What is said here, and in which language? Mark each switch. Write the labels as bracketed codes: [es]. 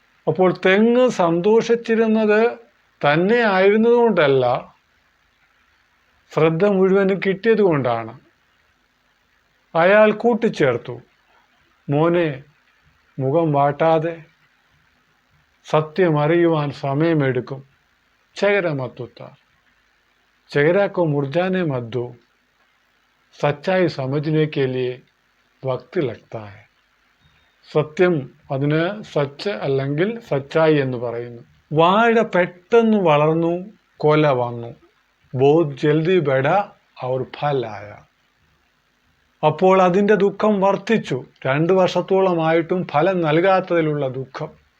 [ml] അപ്പോൾ തെങ്ങ് സന്തോഷിച്ചിരുന്നത് തന്നെ ആയിരുന്നതുകൊണ്ടല്ല, ശ്രദ്ധ മുഴുവനും കിട്ടിയത് കൊണ്ടാണ്. അയാൾ കൂട്ടിച്ചേർത്തു, മോനെ, മുഖം വാട്ടാതെ, സത്യം അറിയുവാൻ സമയമെടുക്കും. [hi] चेहरा मत उतार, चेहरा को मुरझाने मत दो, सच्चाई समझने के लिए वक्त लगता है. [ml] സത്യം, അതിന് സച്ച് അല്ലെങ്കിൽ സച്ചായി എന്ന് പറയുന്നു. വാഴ പെട്ടെന്ന് വളർന്നു, കൊല വന്നു. [hi] ബോത് ജൽദി ബഡ ഔർ ഫൽ ആയ. [ml] അപ്പോൾ അതിൻ്റെ ദുഃഖം വർദ്ധിച്ചു. 2 വർഷത്തോളമായിട്ടും ഫലം നൽകാത്തതിലുള്ള ദുഃഖം.